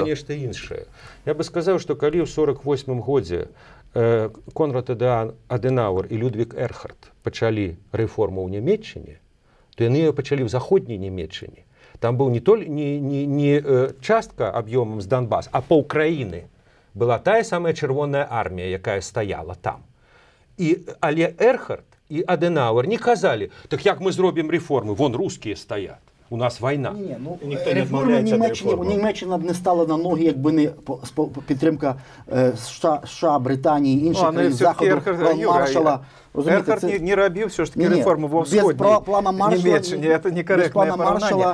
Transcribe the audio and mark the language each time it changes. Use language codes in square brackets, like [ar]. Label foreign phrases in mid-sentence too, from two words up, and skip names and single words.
[be] Я бы сказаў пра нешта іншае. Я бы сказаў, што калі ў 48-м годзе Конрад Аденауэр і Людвік Эрхард пачалі рэформу ў Нямецчыне, то яны яе пачалі ў заходняй Нямецчыне. Там быў не частка аб'ёмам з Донбас, а паўкраіны была тая самая чырвоная армія, якая стаяла там. Але Эрхард і Аденауэр не казалі, так як мы зробім рэформы, вон рускія стаять. [uk] У нас війна. Реформи Німеччина б не стала на ноги, якби не підтримка США, Британії, інших країн Заходу, план Маршала. Ерхард не робив все ж таки реформи во Сходній Німеччині. Це некоректне порівняння.